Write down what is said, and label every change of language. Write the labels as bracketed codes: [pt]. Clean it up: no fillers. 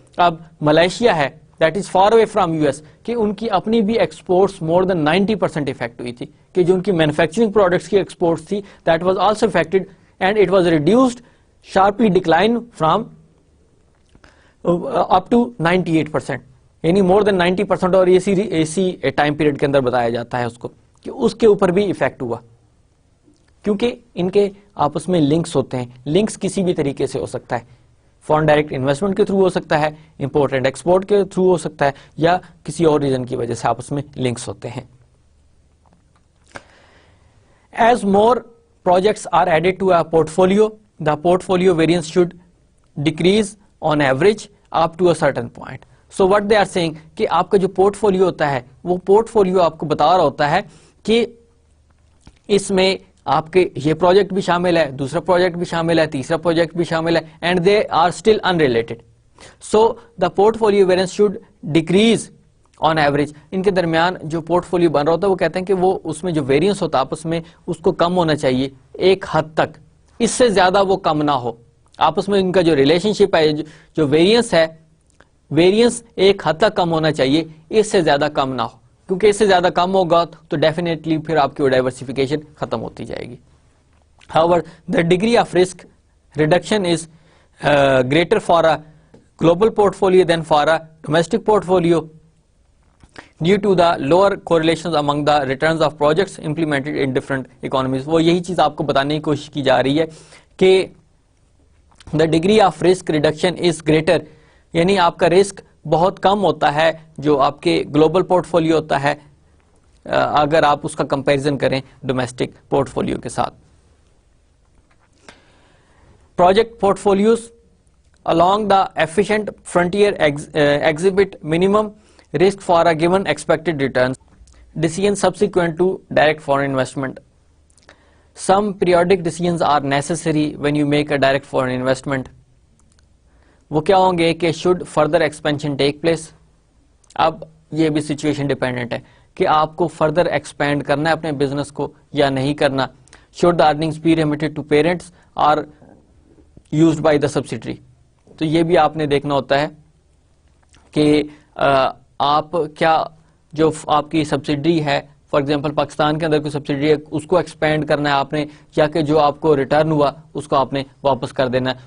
[ur] اب ملائیشیا ہے [en] that is far away from US [ur] کہ ان کی اپنی بھی ایکسپورٹس [en] more than 90% [ur] افیکٹ ہوئی تھی, کہ جو ان کی مینوفیکچرنگ پروڈکٹس کی ایکسپورٹس تھی [en] that was also affected and it was reduced sharply decline from up to 98%, [ur] یعنی مور دین 90%, اور اسی ٹائم پیریڈ کے اندر بتایا جاتا ہے اس کو کہ اس کے اوپر بھی افیکٹ ہوا, کیونکہ ان کے آپس میں لنکس ہوتے ہیں. لنکس کسی بھی طریقے سے ہو سکتا ہے, فارن ڈائریکٹ انویسٹمنٹ کے تھرو ہو سکتا ہے, امپورٹ اینڈ ایکسپورٹ کے تھرو ہو سکتا ہے, یا کسی اور ریزن کی وجہ سے آپس میں لنکس ہوتے ہیں. [en] As more projects are added to a portfolio, the portfolio variance should decrease on average up to a certain point. So what they are saying [ur] کہ آپ کا جو پورٹ فولیو ہوتا ہے وہ پورٹ فولیو آپ کو بتا رہا ہوتا ہے کہ اس میں آپ کے یہ پروجیکٹ بھی شامل ہے, دوسرا پروجیکٹ بھی شامل ہے, تیسرا پروجیکٹ بھی شامل ہے, [en] And they are still unrelated. So the portfolio variance should decrease on average. [ur] ان کے درمیان جو پورٹ فولیو بن رہا ہوتا ہے وہ کہتے ہیں کہ وہ اس میں جو ویریئنس ہوتا ہے آپس میں اس کو کم ہونا چاہیے ایک حد تک, اس سے زیادہ وہ کم نہ ہو. آپس میں ان کا جو ریلیشن شپ ہے, جو ویریئنس ہے, ویریئنس ایک حد تک کم ہونا چاہیے, اس سے زیادہ کم نہ ہو, کیونکہ اس سے زیادہ کم ہوگا تو ڈیفینیٹلی پھر آپ کی ڈائیورسفیکیشن ختم ہوتی جائے گی. [en] However, the degree of risk reduction is greater for a global portfolio than for a domestic portfolio due to the lower correlations among the returns of projects implemented in different economies. [ur] وہ یہی چیز آپ کو بتانے کی کوشش کی جا رہی ہے کہ [en] the degree of risk reduction is greater, [ur] یعنی آپ کا رسک بہت کم ہوتا ہے جو آپ کے گلوبل پورٹ فولیو ہوتا ہے اگر آپ اس کا کمپیریزن کریں ڈومیسٹک پورٹ فولیو کے ساتھ. [en] Project portfolios along the efficient frontier exhibit minimum risk for a given expected returns. Decisions subsequent to direct foreign investment. Some periodic decisions are necessary when you make a direct foreign investment. [ur] وہ کیا ہوں گے کہ [en] should further expansion take place. [ur] اب یہ بھی situation dependent ہے کہ آپ کو فردر ایکسپینڈ کرنا ہے اپنے بزنس کو یا نہیں کرنا. [en] should the earnings be remitted to parents or used by the subsidiary. [ur] تو یہ بھی آپ نے دیکھنا ہوتا ہے کہ آپ کیا جو آپ کی سبسڈری ہے, فار ایگزامپل پاکستان کے اندر کوئی سبسڈری ہے, اس کو ایکسپینڈ کرنا ہے آپ نے, یا کہ جو آپ کو ریٹرن ہوا اس کو آپ نے واپس کر دینا ہے.